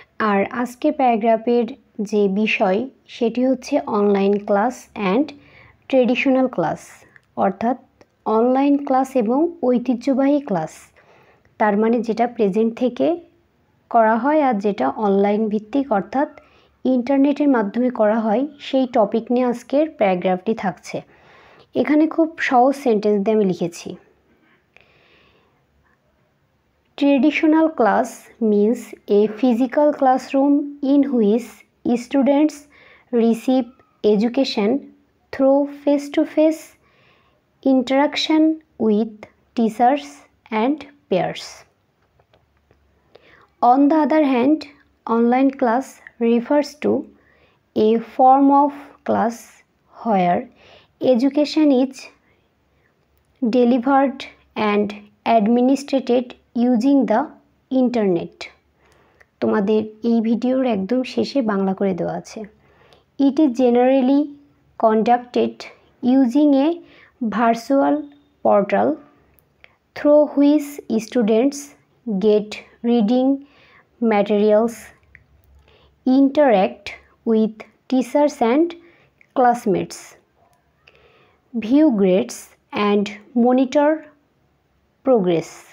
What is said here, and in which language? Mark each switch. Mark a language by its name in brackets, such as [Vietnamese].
[Bangla] আর আজকে প্যারাগ্রাফের যে বিষয় সেটি হচ্ছে online class and traditional class, অর্থাৎ অনলাইন ক্লাস এবং ঐতিহ্যবাহী ক্লাস। তার মানে যেটা প্রেজেন্ট থেকে করা হয় আর যেটা অনলাইন ভিত্তিক অর্থাৎ ইন্টারনেটের মাধ্যমে করা হয়, সেই টপিক নিয়ে আজকের প্যারাগ্রাফটি থাকছে। এখানে খুব সহজ সেন্টেন্স দিয়ে আমি লিখেছি। [English] Traditional class means a physical classroom in which students receive education through face-to-face interaction with teachers and peers. On the other hand, online class refers to a form of class where education is delivered and administered using the internet. [Bangla] তোমাদের এই ভিডিওর একদম শেষে বাংলা করে দেওয়া আছে। [English] It is generally conducted using a virtual portal through which students get reading materials, interact with teachers and classmates, view grades and monitor progress.